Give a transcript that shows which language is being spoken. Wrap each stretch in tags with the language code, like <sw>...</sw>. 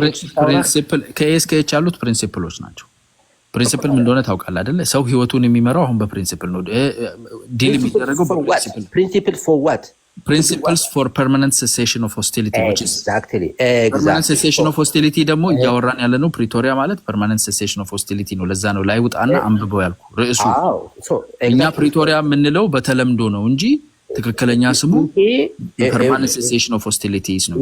<am>ኤች ያሉት ፕሪንሲፕሎች ናቸው ፕሪንሲፕል ምን እንደሆነ ታውቃለህ አይደለ ሰው ህይወቱን የሚመራው አሁን በፕሪንሲፕል ነው ዲል የሚደረገው</am> <en>principle for what principles for permanent cessation of hostility which is exactly permanent cessation of hostility</en> <am>ደግሞ እያወራን ያለ ነው ፕሪቶሪያ ማለት permanent cessation of hostility ነው ለዛ ነው ላይ ውጣና አንብበው ያልኩ ርዕሱ እኛ ፕሪቶሪያ የምንለው በተለምዶ ነው እንጂ ትክክለኛ ስሙ</am> <en>permanent cessation of hostilities</en> <am>ነው</am>